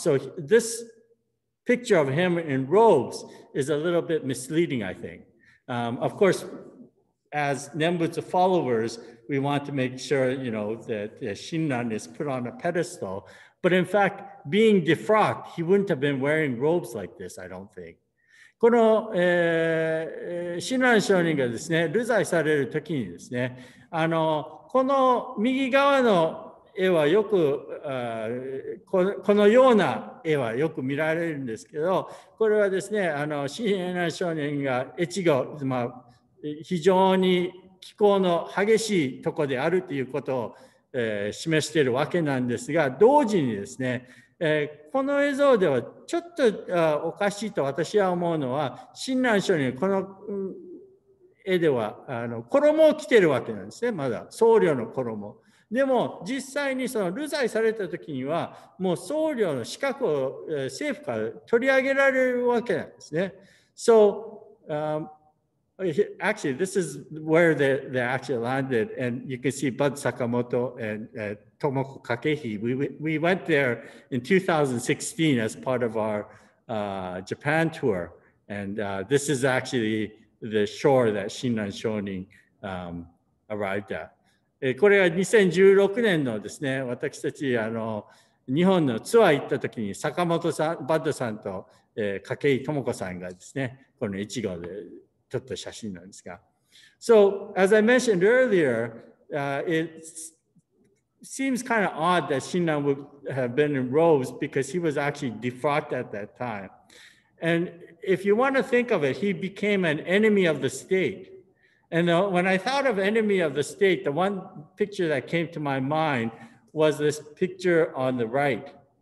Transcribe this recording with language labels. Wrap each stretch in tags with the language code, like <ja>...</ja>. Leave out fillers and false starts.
<en>So this picture of him in robes is a little bit misleading, I think. Of course, as Nembutsu followers, we want to make sure, you know, that Shinnan is put on a pedestal. But in fact, being defrocked, he wouldn't have been wearing robes like this, I don't think.</en> <ja>この、親鸞聖人がですね、流罪されるときにですね、この右側の絵はよくこのような絵はよく見られるんですけど、これはですね、親鸞聖人が越後、非常に気候の激しいところであるということを、示しているわけなんですが、同時にですね、この映像ではちょっとおかしいと私は思うのは、親鸞聖人この絵では衣を着ているわけなんですね、まだ僧侶の衣。でも実際にその流罪された時にはもう僧侶の資格を政府から取り上げられるわけなんですね。</ja> <en>So, actually, this is where they actually landed, and you can see Bud Sakamoto and Tomoko Kakehi. We went there in 2016 as part of our Japan tour, and this is actually the shore that Shinnan Shonin arrived at.</en> <ja>これは2016年のですね、私たち日本のツアー行った時に坂本さん、バッドさんと筧智子さんがですね、この越後で撮った写真なんですが。</ja> <en>So, as I mentioned earlier, it seems kind of odd that Shinnan would have been in robes because he was actually defrocked at that time. And if you want to think of it, he became an enemy of the state. And when I thought of enemy of the state, the one picture that came to my mind was this picture on the right.</en>